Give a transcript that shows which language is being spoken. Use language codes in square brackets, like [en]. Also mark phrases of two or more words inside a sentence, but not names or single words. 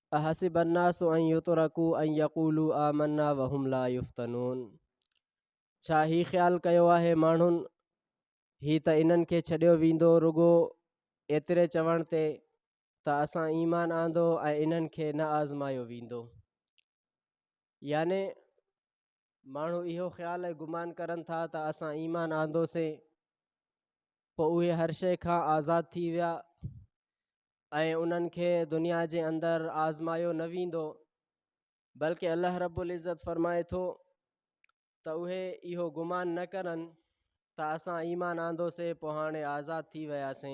[ar] أحسب الناس أن يتركوا أن يقولوا آمنا وهم لا يفتنون. [sd] छा ही ख़्यालु कयो आहे माण्हुनि ही त इन्हनि खे छॾियो वेंदो रुगो एतिरे चवण ते त असां ईमान आंदो ऐं इन्हनि खे न आज़मायो वेंदो। याने माण्हू इहो ख़्यालु ऐं गुमान करनि था त असां ईमान आंदोसीं पोइ उहे हर शइ खां आज़ादु थी विया ऐं उन्हनि खे दुनिया जे अंदरि आज़मायो न वेंदो, बल्कि अल्लाह रब्बुल इज़्ज़त फ़रमाए थो त उहे इहो गुमान न करनि त असां ईमान आंदोसीं पोइ हाणे आज़ादु थी वियासीं।